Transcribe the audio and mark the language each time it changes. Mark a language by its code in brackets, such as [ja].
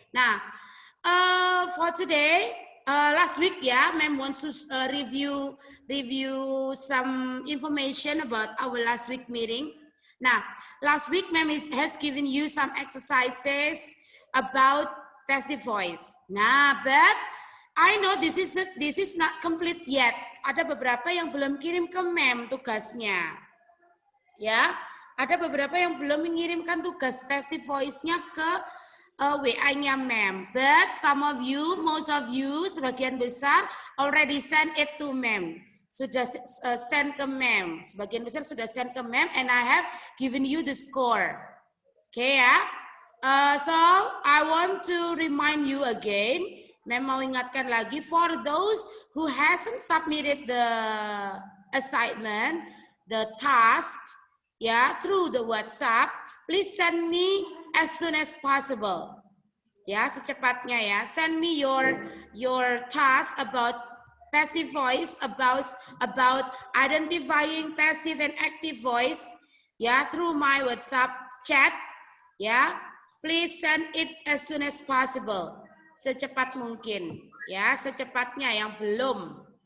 [en] Now, for today, last week, yeah, Ma'am wants to review some information about our last week meeting. Now, last week, Ma'am has given you some exercises about passive voice. Nah, but I know this is not complete yet. [id] Ada beberapa yang belum kirim ke Ma'am tugasnya. Ya. Ada beberapa yang belum mengirimkan tugas passive voice-nya ke WA-nya Ma'am. [en] But some of you, most of you, [id] sebagian besar [en] already send it to Ma'am. [id] Sudah send ke Ma'am. Sebagian besar sudah send ke Ma'am [en] and I have given you the score. [id] Okay ya. [en] So I want to remind you again. [id] Ma'am mau ingatkan lagi [en] for those who hasn't submitted the assignment, the task, yeah, through the WhatsApp, please send me as soon as possible. [id] Ya, secepatnya ya. [en] Send me your task about passive voice, about identifying passive and active voice, ya, through my WhatsApp chat, ya. Please send it as soon as possible. [id] Secepat mungkin, ya, secepatnya yang belum.